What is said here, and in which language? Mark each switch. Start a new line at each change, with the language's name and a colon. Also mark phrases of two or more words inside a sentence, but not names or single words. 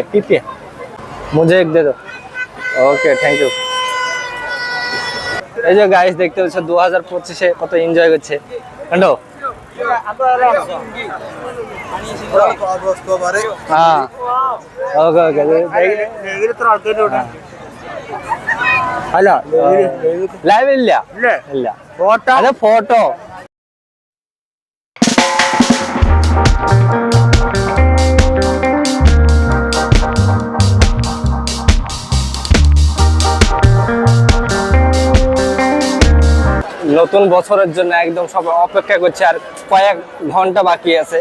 Hindi: पीपीए मुझे एक दे दो।
English: Okay, thank you.
Bangla: এই যে গাইস দেখতে পাচ্ছ 2025-এ কত এনজয় করছে। কান্ডো হ্যাঁ, ওকে ওকে।
Malayalam: ഹലോ ലൈവ് ഇല്ല ഇല്ല, ഫോട്ടോ അതെ ഫോട്ടോ.
Bangla: নতুন বছরের জন্য একদম সব অপেক্ষা করছে, আর কয়েক ঘন্টা বাকি আছে।